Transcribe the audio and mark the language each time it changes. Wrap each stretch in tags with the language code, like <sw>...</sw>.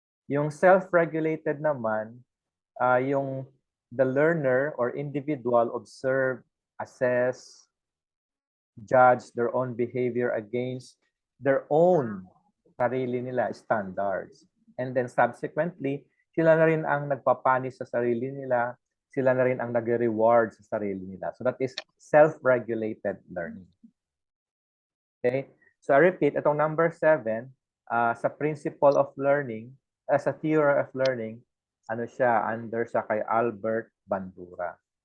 <en>Yung self-regulated naman, the learner or individual observe, assess, judge their own behavior against their own</en> <tl>sarili nila</tl> <en>standards. And then subsequently,</en> <tl>sila na rin ang nagpapanis sa sarili nila, sila na rin ang nag-reward sa sarili nila.</tl> <en>So that is self-regulated learning. Okay? So I repeat, itong number 7, sa principle of learning, sa theory of learning,</en> <tl>ano siya,</tl> <en>under sa kay Albert Bandura.</en>